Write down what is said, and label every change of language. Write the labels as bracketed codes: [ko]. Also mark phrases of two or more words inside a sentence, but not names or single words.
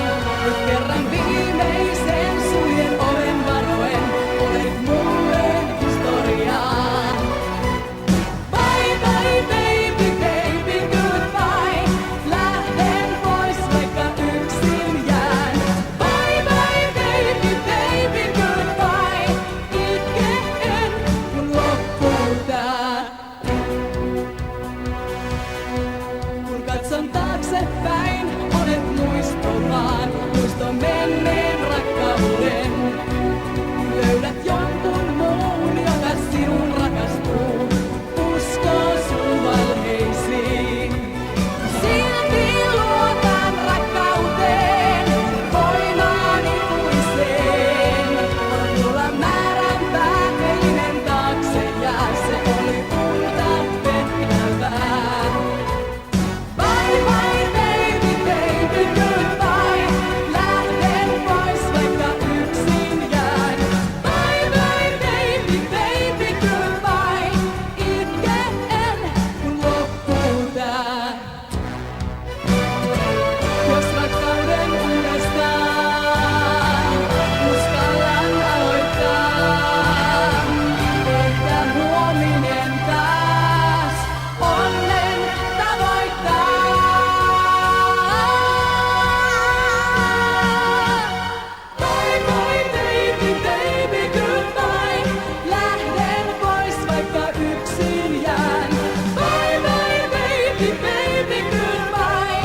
[fi] Nyt kerran viimeisen suljen oven varoen, olet mulle historiaa. [en] Bye bye baby, baby goodbye. [fi] Lähden pois vaikka yksin jään. [en] Bye bye baby, baby goodbye. [fi] Kun katson taaksepäin, olet muistollaan, muisto menneen rakkauden. Löydät jonkun muun, joka sinun rakastuu, uskoo sun valheisiin. Silti luotan rakkauteen, voimaan ikuiseen. Voin tulla määränpää eilinen taakse ja se oli unta pettävää. [en] Bye bye baby, baby goodbye. [fi] Lähden pois vaikka yksin jään. [en] Bye bye baby, baby goodbye. [fi] Itken kun loppuu tää. Jos rakkauden uudestaan uskallan aloittaa, ehkä huominen taas onnen tavoittaa. [en] Bye bye baby, baby goodbye. [fi] Lähden pois vaikka yksin jään. [en] Bye bye baby, baby goodbye.